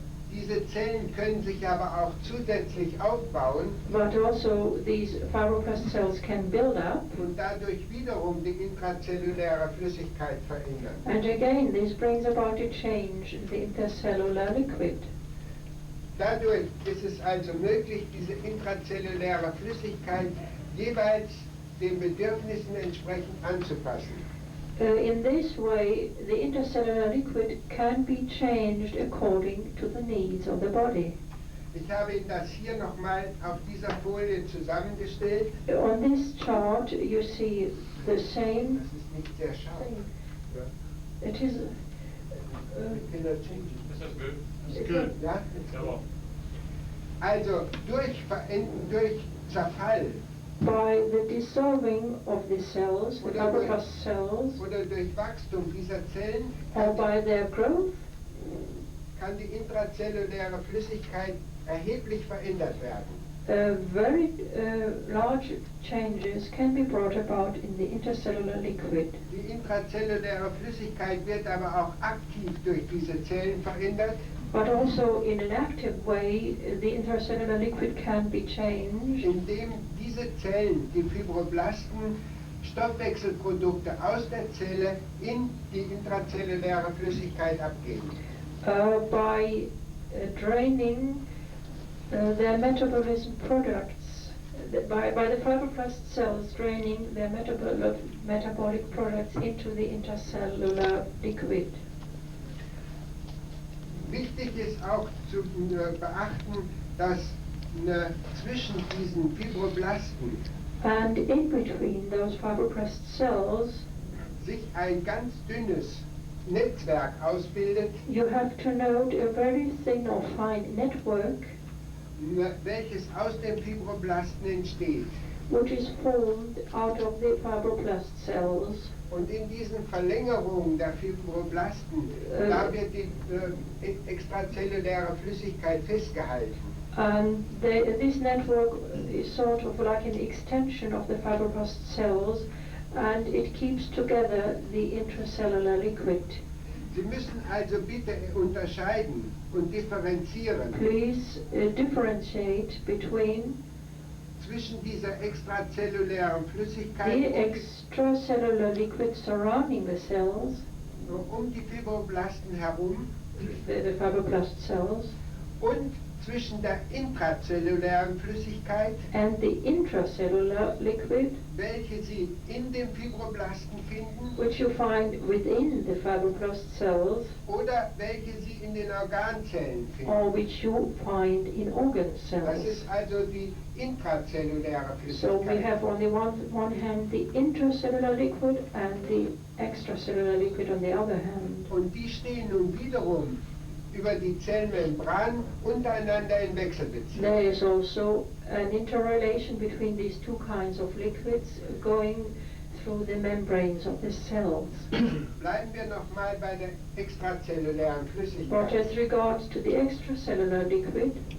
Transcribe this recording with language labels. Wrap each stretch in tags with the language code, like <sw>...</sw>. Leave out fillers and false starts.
<de>Diese Zellen können sich aber auch zusätzlich aufbauen</de> <en>But also these fibroblast cells can build up,</en> <de>und dadurch wiederum die intrazelluläre Flüssigkeit verändern.</de> <en>and again this brings about a change in the intercellular liquid.</en> <de>Dadurch ist es also möglich, diese intrazelluläre Flüssigkeit jeweils den Bedürfnissen entsprechend anzupassen.</de> <en>In this way, the intercellular liquid can be changed according to the needs of the body.</en> <de>Ich habe Ihnen das hier nochmal auf dieser Folie zusammengestellt. On this chart, you see the same. Das ist nicht sehr scharf. Ja.</de> <en>It is. Can I change it? This is good. It's good.</en> <de>Ja? Jawohl. Also durch Zerfall</de> <en>By the dissolving of the cells, the fibroblast cells,</en> <de>oder durch Wachstum dieser Zellen</de> <en>or by their growth,</en> <de>kann die intrazelluläre Flüssigkeit erheblich verändert werden.</de> <en>very large changes can be brought about in the intercellular liquid.</en> <de>Die intrazelluläre Flüssigkeit wird aber auch aktiv durch diese Zellen verändert,</de> <en>But also in an active way, the intercellular liquid can be changed,</en> <de>indem diese Zellen, die Fibroblasten, Stoffwechselprodukte aus der Zelle in die intrazelluläre Flüssigkeit abgeben.</de> <en>By draining their metabolism products, by the fibroblast cells draining their metabolic products into the intercellular liquid.</en> <de>Wichtig ist auch zu beachten, dass zwischen diesen Fibroblasten</de> <en>And in between those fibroblast cells,</en> <de>sich ein ganz dünnes Netzwerk ausbildet,</de> <en>you have to note a very thin or fine network</en> <de>welches aus den Fibroblasten entsteht.</de> <en>which is formed out of the fibroblast cells.</en> <de>Und in diesen Verlängerungen der Fibroblasten, da wird die extrazelluläre Flüssigkeit festgehalten.</de> <en>And this network is sort of like an extension of the fibroblast cells, and it keeps together the intracellular liquid.</en> <de>Sie müssen also bitte unterscheiden und differenzieren</de> <en>Please differentiate between</en> <de>zwischen dieser extrazellulären Flüssigkeit</de> <en>the extracellular liquid surrounding the cells,</en> <de>um die Fibroblasten herum</de> <en>the fibroblast cells,</en> <de>und zwischen der intrazellulären Flüssigkeit,</de> <en>and the intracellular liquid,</en> <de>welche Sie in den Fibroblasten finden</de> <en>which you find within the fibroblast cells,</en> <de>oder welche Sie in den Organzellen</de> <en>or</en> <de>finden.</de> <en>which you find in organ</en> <de>Das</de> <en>cells.</en> <de>ist also die intrazelluläre</de> <en>So we</en> <de>Flüssigkeit.</de> <en>have on the one hand the intracellular liquid and the extracellular liquid on the other hand.</en> <de>Und die stehen nun wiederum über die Zellmembran untereinander in Wechselbeziehung.</de> <en>There is also an interrelation between these two kinds of liquids going through the membranes of the cells.</en> <de>Bleiben wir nochmal bei der extrazellulären</de> <en>But</en> <de>Flüssigkeit.</de> <en>as regards to the extracellular liquid,</en>